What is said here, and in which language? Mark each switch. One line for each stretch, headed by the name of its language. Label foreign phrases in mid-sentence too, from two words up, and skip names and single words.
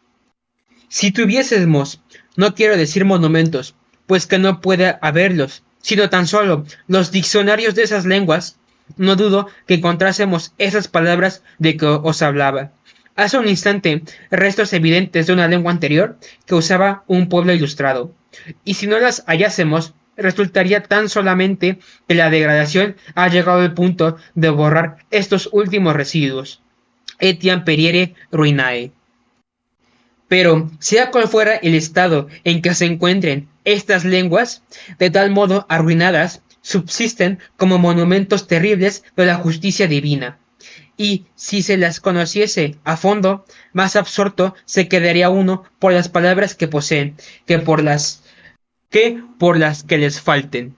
Spanish: Si tuviésemos, no quiero decir monumentos, pues que no puede haberlos, sino tan solo los diccionarios de esas lenguas, no dudo que encontrásemos esas palabras de que os hablaba. Hace un instante, restos evidentes de una lengua anterior que usaba un pueblo ilustrado. Y si no las hallásemos, resultaría tan solamente que la degradación ha llegado al punto de borrar estos últimos residuos.
Latin: Etiam perire ruinae.
Spanish: Pero, sea cual fuera el estado en que se encuentren estas lenguas, de tal modo arruinadas, subsisten como monumentos terribles de la justicia divina. Y si se las conociese a fondo, más absorto se quedaría uno por las palabras que poseen, que por las que les falten.